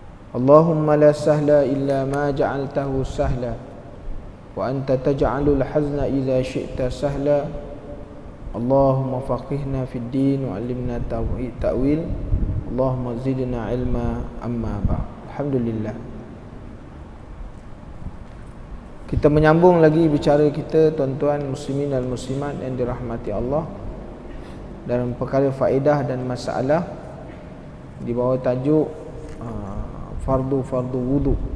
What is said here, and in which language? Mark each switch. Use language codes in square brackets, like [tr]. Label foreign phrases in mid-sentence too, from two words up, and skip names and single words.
[ar] اللهم لا سهل إلا ما جعلته سهلا وأنت تجعل الحزن إذا شئت سهلا. اللهم فقهنا في الدين وعلمنا التأويل. اللهم زدنا علما أما بعد. Alhamdulillah. [ms] Kita menyambung lagi bicara kita, tuan-tuan muslimin dan muslimat yang dirahmati Allah, dalam perkara faedah dan masalah di bawah tajuk fardu wudu.